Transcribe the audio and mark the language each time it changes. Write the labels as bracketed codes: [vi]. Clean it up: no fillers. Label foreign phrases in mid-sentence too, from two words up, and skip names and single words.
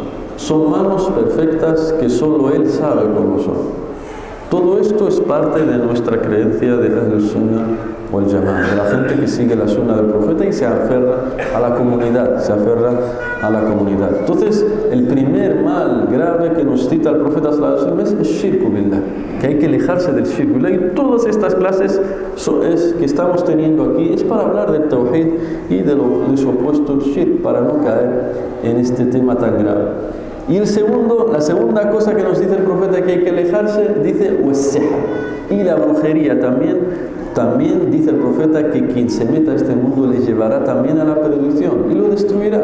[es] Son manos perfectas que solo Él sabe cómo son. Todo esto es parte de nuestra creencia de [ar] أهل السنة والجماعة, [es] de la gente que sigue la Sunnah del profeta y se aferra a la comunidad, Entonces, el primer mal grave que nos cita el profeta [ar] صلى الله عليه وسلم [es] es [ar] شرك بالله, [es] que hay que alejarse del [ar] شرك بالله. [es] Y todas estas clases que estamos teniendo aquí es para hablar del tawhid y de su opuesto shirk, para no caer en este tema tan grave. Y la segunda cosa que nos dice el profeta que hay que alejarse, dice was-sihr, y la brujería también dice el profeta que quien se meta a este mundo le llevará también a la perdición y lo destruirá.